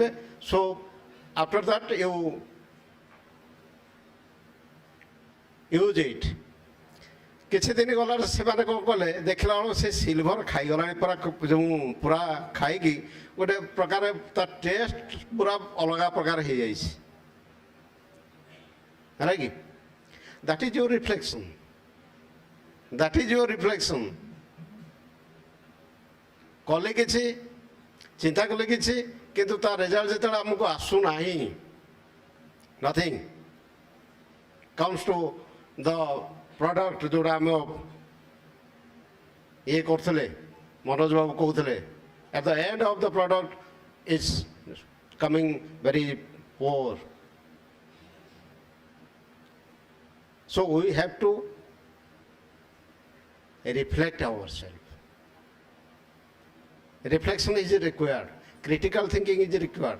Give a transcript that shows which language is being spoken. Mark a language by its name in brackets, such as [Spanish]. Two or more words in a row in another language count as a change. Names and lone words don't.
[English] so after that use it. [Odia] କିଛି ଦିନ ଗଲାରୁ ସେମାନେ କ'ଣ କଲେ, ଦେଖିଲା ବେଳକୁ ସେ ସିଲଭର ଖାଇଗଲାଣି ପୁରା, ଯେଉଁ ପୁରା ଖାଇକି ଗୋଟେ ପ୍ରକାର ତା ଟେଷ୍ଟ ପୁରା ଅଲଗା ପ୍ରକାର ହେଇଯାଇଛି, ହେଲା କି? [English] That is your reflection. That is your reflection. [Odia] କଲେ କିଛି, ଚିନ୍ତା କଲେ କିଛି, କିନ୍ତୁ ତା ରେଜଲ୍ଟ ଯେତେବେଳେ ଆମକୁ ଆସୁନାହିଁ, [English] nothing comes to the product [Odia] ଯେଉଁଟା ଆମେ ଇଏ କରୁଥିଲେ, ମନୋଜ ବାବୁ କହୁଥିଲେ, [English] at the end of the product is coming very poor. So we have to reflect ourselves. Reflection is required. Critical thinking is required.